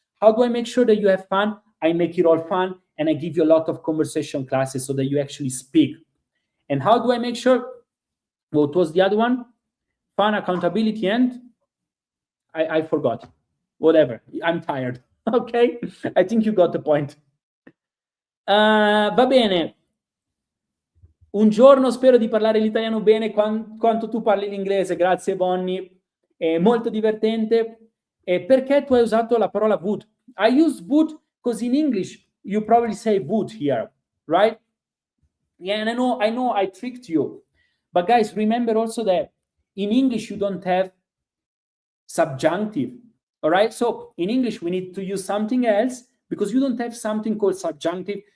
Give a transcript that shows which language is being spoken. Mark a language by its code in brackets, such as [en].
[en] How do I make sure that you have fun? I make it all fun, and I give you a lot of conversation classes so that you actually speak. And how do I make sure? What was the other one? Fun, accountability, and I forgot. Whatever. I'm tired. Okay? I think you got the point. [it] Va bene. Un giorno spero di parlare l'italiano bene quanto tu parli l'inglese. Grazie, Bonnie. È molto divertente. Perché tu hai usato la parola would? [en] I use would because in English you probably say would here, right? Yeah, and I know I tricked you. But guys, remember also that in English you don't have subjunctive. All right? So in English we need to use something else because you don't have something called subjunctive.